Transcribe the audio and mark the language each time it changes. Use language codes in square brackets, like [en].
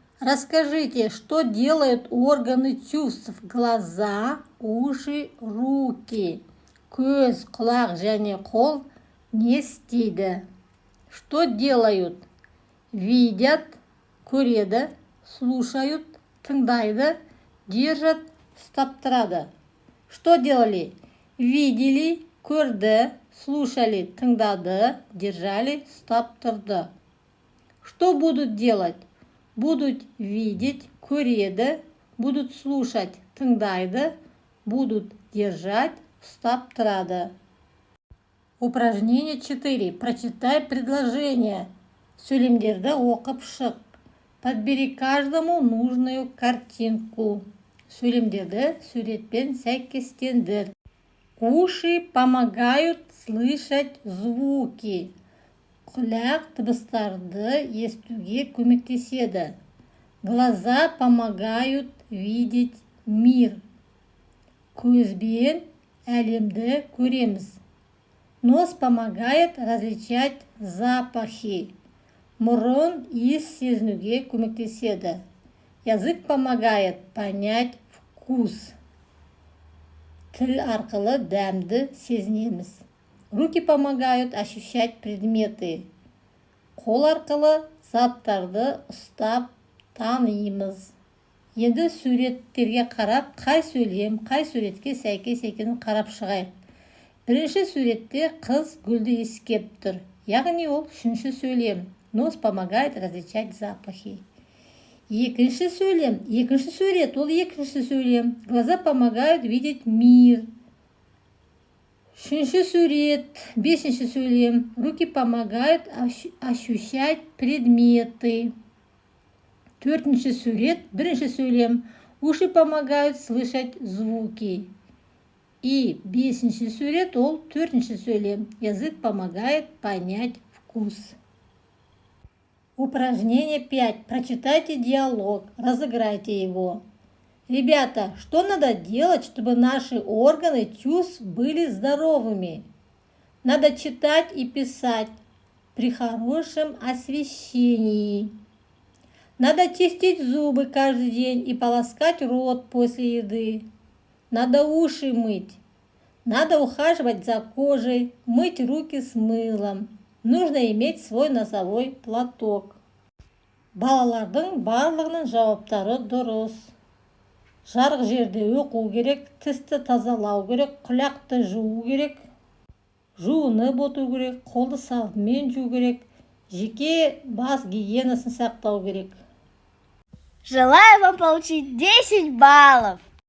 [ru] Расскажите, что делают органы чувств: глаза, уши, руки. [kk] Көз, құлақ және қол не істейді? [ru] Что делают? Видят, [kk] көреді, [ru] слушают, [kk] тыңдайды, [ru] держат, [kk] ұстап тұрады. [ru] Что делали? Видели, [kk] көрді, [ru] слушали, [kk] тыңдады, [ru] держали, [kk] ұстап тұрды. [ru] Что будут делать? Будут видеть, [kk] көреді, [ru] будут слушать, [kk] тыңдайды, [ru] будут держать, [kk] ұстап тұрады. [ru] Упражнение 4. Прочитай предложение. [kk] Сөйлемдерді оқып шық. [ru] Подбери каждому нужную картинку. [kk] Сөйлемдерді суретпен сәйкестендір. [ru] Уши помогают слышать звуки. [kk] Құлақ дыбыстарды естуге көмектеседі. [ru] Глаза помогают видеть мир. [kk] Көзбен әлемді көреміз. [ru] Нос помогает различать запахи. [kk] Мұрын иіс сезінуге көмектеседі. [ru] Язык помогает понять вкус. [kk] Тіл арқылы дәмді сезінеміз. [ru] Руки помогают ощущать предметы. [kk] Қол арқылы заттарды ұстап танимыз. Енді суреттерге қарап, қай сөйлем, қай суретке сәйкес екенін қарап шығайық. Бірінші суретте қыз гүлді иіскеп тұр. Яғни ол үшінші сөйлем. [ru] Нос помогает различать запахи. [kk] Екінші сурет, ол екінші сөйлем. [ru] Глаза помогают видеть мир. [kk] Үшінші сурет, бесінші сөйлем. [ru] Руки помогают ощущать предметы. [kk] Төртінші сурет, бірінші сөйлем. [ru] Уши помогают слышать звуки. [kk] И бесінші сурет, ол төртінші сөйлем. [ru] Язык помогает понять вкус. Упражнение 5. Прочитайте диалог, разыграйте его. Ребята, что надо делать, чтобы наши органы чувств были здоровыми? Надо читать и писать при хорошем освещении. Надо чистить зубы каждый день и полоскать рот после еды. Надо уши мыть. Надо ухаживать за кожей, мыть руки с мылом. Нужно иметь свой носовой платок. [kk] Балалардың барлығының жауаптары дұрыс. Жарық жерде оқу керек, тісті тазалау керек, құлақты жуу керек, жуынып отыру керек, қолды сабынмен жуу керек, жеке бас гигиенасын сақтау керек. [ru] Желаю вам получить 10 баллов!